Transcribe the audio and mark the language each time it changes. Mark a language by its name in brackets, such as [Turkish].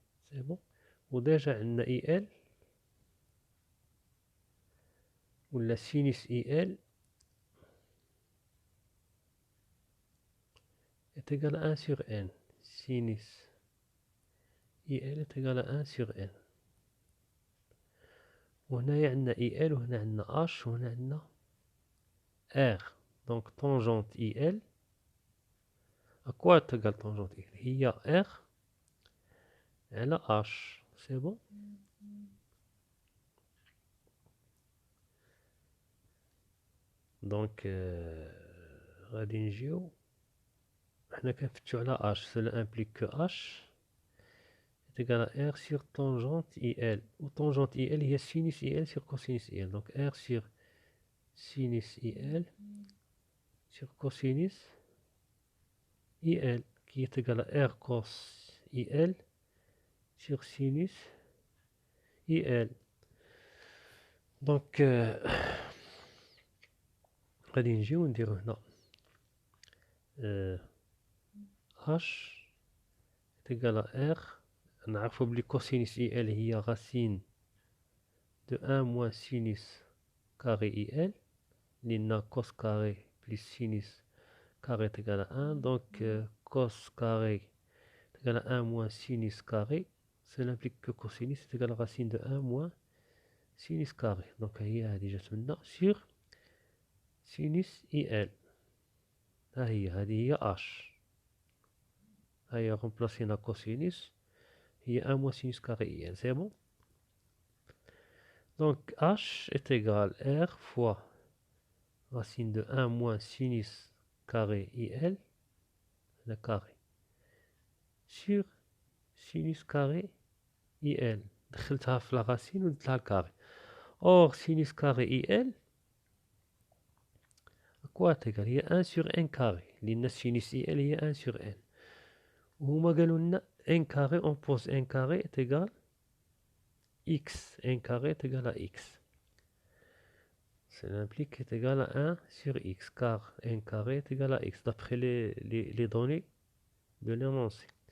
[French] سي بون. [Arabic] وديجا عندنا [French] اي ال [Arabic] ولا [French] سينيس اي ال est égal à 1 sur n. Sinus IL est égal à 1 sur n. [Arabic] وهنايا عندنا IL وهنا عندنا H وهنا عندنا R. [French] Donc tangente IL à quoi est égal tangente IL [Arabic] هي R على H. [French] C'est bon. Donc [Arabic] غادي نجيو حنا كنفتشو على H. [French] Cela implique que H est égal à R sur tangente IL. Ou tangente IL il y a sinus IL sur cosinus IL. Donc R sur sinus IL sur cosinus IL qui est égal à R cos IL sur sinus IL. Donc [Arabic] غادي نجيو نديرو هنا [French] H est égal à R. [Arabic] نعرفو بلي [French] cosinus IL [Arabic] هي [French] racine de 1 moins sinus carré IL. [Arabic] لأن [French] cos carré plus sinus carré est égal à 1. Donc cos carré est égal à 1 moins sinus carré. Cela implique que cosinus est égal à racine de 1 moins sinus carré. Donc [Arabic] هي هذه جات منا [French] sur sinus IL. [Arabic] ها هي هذه هي H. هيا [French] remplacéنا cosinus [Arabic] هي [French] 1 moins sinus carré IL. C'est bon. Donc H est égal à R fois racine de 1 moins sinus carré IL, le carré, sur sinus carré IL. [Arabic] دخلتها في la racine ودرت لها الكاري. [French] Or sinus carré IL à quoi [Arabic] تقال هي [French] 1 sur n carré [Arabic] لأن [French] sinus IL [Arabic] هي [French] 1 sur n. [Arabic] وهما قالوا لنا [French] 1 carré, on pose 1 carré est égal x. 1 carré est égal à x. Cela implique est égal à 1 sur x, car 1 carré est égal à x, d'après les données de l'énoncé.